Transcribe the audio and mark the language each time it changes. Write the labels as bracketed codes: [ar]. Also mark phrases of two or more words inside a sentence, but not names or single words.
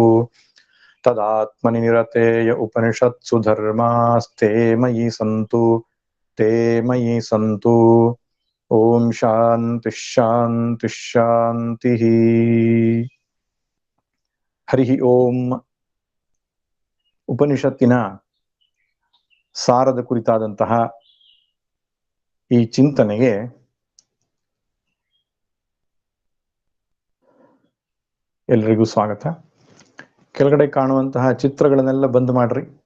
[sa] तदात्मनि निरतेय उपनिषत्सु धर्मास्ते मयि सन्तु ते मयि सन्तु। ओम शांति शांति शांति। हरि ओम. [kn] ಉಪನಿಷತ್ತಿನ ಸಾರದ ಕುರಿತಾದಂತಹ ಈ ಚಿಂತನೆಗೆ ಎಲ್ಲರಿಗೂ ಸ್ವಾಗತ. ಕೆಳಗಡೆ ಕಾಣುವಂತಹ ಚಿತ್ರಗಳನ್ನೆಲ್ಲ ಬಂದ್ ಮಾಡ್ರಿ.